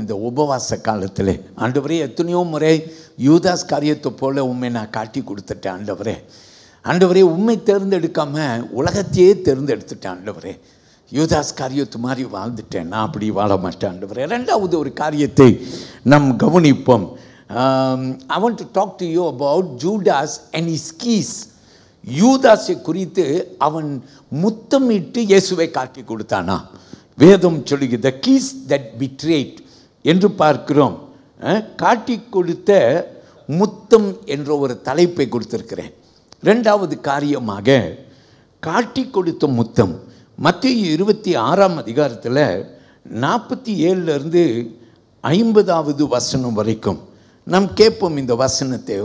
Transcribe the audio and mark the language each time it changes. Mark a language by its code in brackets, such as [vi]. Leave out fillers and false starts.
[ta] இந்த உபவாச காலத்தில் ஆண்டவரே, எத்தனையோ முறை யூதாஸ் காரியத்தை போல உண்மை நான் காட்டி கொடுத்துட்டேன் ஆண்டவரே. ஆண்டவரே, உண்மை தேர்ந்தெடுக்காமல் உலகத்தையே தேர்ந்தெடுத்துட்டேன் ஆண்டவரே. யூதாஸ் காரியத்து மாதிரி வாழ்ந்துட்டேன், நான் அப்படி வாழ மாட்டேன் ஆண்டவரே. ரெண்டாவது ஒரு காரியத்தை நாம் கவனிப்போம். [en] I want to talk to you about Judas and his keys. [ta] யூதாஸை குறித்து அவன் முத்தமிட்டு இயேசுவை காட்டி கொடுத்தானா? வேதம் சொல்லுகிறது [en] the keys that betrayed [ta] என்று பார்க்கிறோம். காட்டி கொடுத்த முத்தம் என்ற ஒரு தலைப்பை கொடுத்திருக்கிறேன். ரெண்டாவது காரியமாக காட்டி கொடுத்த முத்தம் மத்தேயு 26ஆம் அதிகாரத்தில் 47லிருந்து 50வது வசனம் வரைக்கும் நாம் கேட்போம் இந்த வசனத்தை.